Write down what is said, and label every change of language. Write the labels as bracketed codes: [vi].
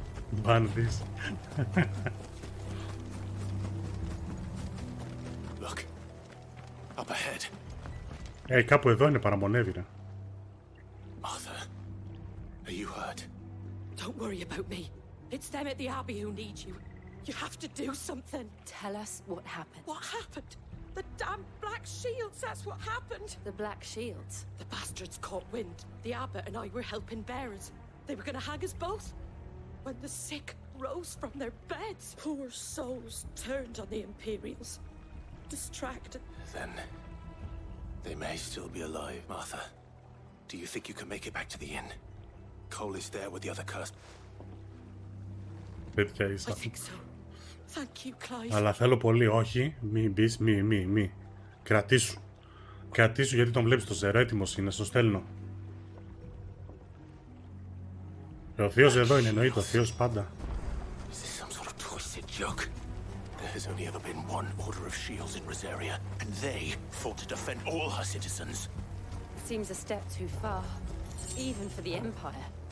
[el] Μπάνδης. [en] Look. Up ahead. [el] Κάπου εδώ είναι, παραμονεύει ρε. [en] Martha, are you hurt? Don't worry about me. It's them at the Abbey who need you. You have to do something. Tell us what happened. What happened? The damn Black Shields, that's what happened. The Black Shields? The bastards caught wind. The abbot and I were helping bearers. They were gonna hang us both. When the sick rose from their beds, poor souls turned on the Imperials. Distracted. Then they may still be alive, Martha. Do you think you can make it back to the inn? Cole is there with the other cursed. I think so. Thank you, Clive. [el] Αλλά θέλω πολύ, όχι, μη μπεις, μη. Κρατήσου. Κρατήσου γιατί τον βλέπεις το ζερό, έτοιμος είναι, στο στέλνω. Ο θείος εδώ είναι, εννοείται, ο θείος πάντα. [en] Is this some sort of twisted joke? There has only ever been one order of shields in Rosaria, and they fought to defend all her citizens. Seems a step too far, even for the Empire.